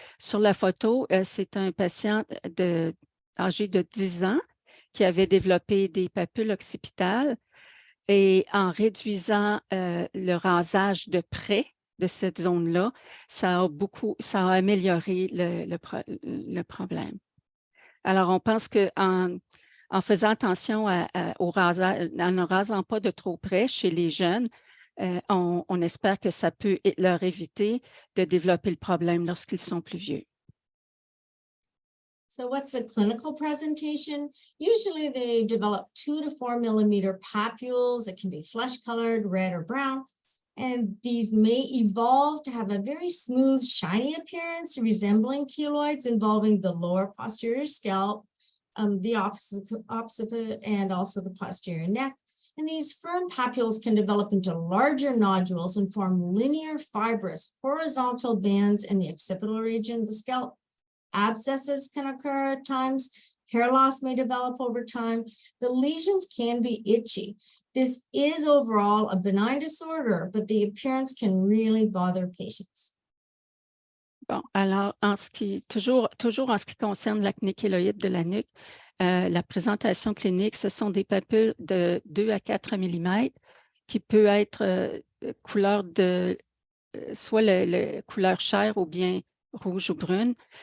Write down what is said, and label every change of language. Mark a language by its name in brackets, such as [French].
[French] Sur la photo, c'est un patient âgé de 10 ans qui avait développé des papules occipitales, et en réduisant le rasage de près de cette zone-là, ça a amélioré le problème. Alors, on pense qu'en faisant attention au rasage, en ne rasant pas de trop près chez les jeunes, on espère que ça peut leur éviter de développer le problème lorsqu'ils sont plus vieux. [English] So what's the clinical presentation? Usually they develop 2 to 4 millimeter papules. It can be flesh colored, red or brown. And these may evolve to have a very smooth, shiny appearance resembling keloids involving the lower posterior scalp, the occiput, and also the posterior neck. And these firm papules can develop into larger nodules and form linear fibrous horizontal bands in the occipital region of the scalp. Abscesses can occur at times. Hair loss may develop over time. The lesions can be itchy. This is overall a benign disorder, but the appearance can really bother patients. [French] Bon, alors, toujours en ce qui concerne l'acné kéloïde de la nuque, la présentation clinique, ce sont des papules de 2 à 4 mm qui peut être couleur soit la couleur chair ou bien rouge ou brune.